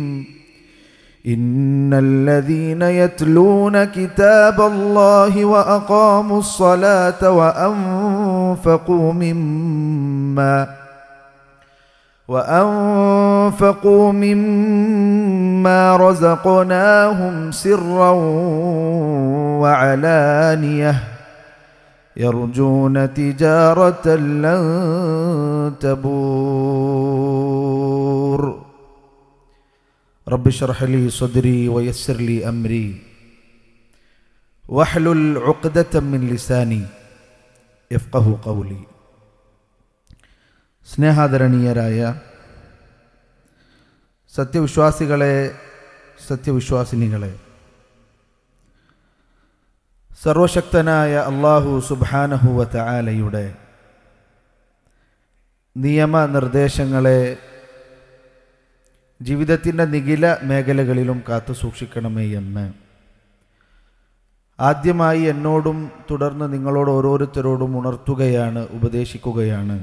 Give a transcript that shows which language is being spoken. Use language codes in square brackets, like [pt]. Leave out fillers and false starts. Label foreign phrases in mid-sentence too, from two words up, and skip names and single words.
[ar] إن الذين يتلون كتاب الله وأقاموا الصلاة وأنفقوا مما رزقناهم سرا وعلانية يرجون تجارة لن تبور. رب اشرح لي صدري ويسر لي أمري واحلل عقدة من لساني يفقه قولي. [ml] സ്നേഹാദരണീയരായ സത്യവിശ്വാസികളെ, സത്യവിശ്വാസിനികളെ, സർവശക്തനായ [ar] الله سبحانه وتعالى [ml] നിയമനിർദ്ദേശങ്ങളെ ജീവിതത്തിൻ്റെ നിഖില മേഖലകളിലും കാത്തു സൂക്ഷിക്കണമേ എന്ന് ആദ്യമായി എന്നോടും തുടർന്ന് നിങ്ങളോട് ഓരോരുത്തരോടും ഉണർത്തുകയാണ്, ഉപദേശിക്കുകയാണ്.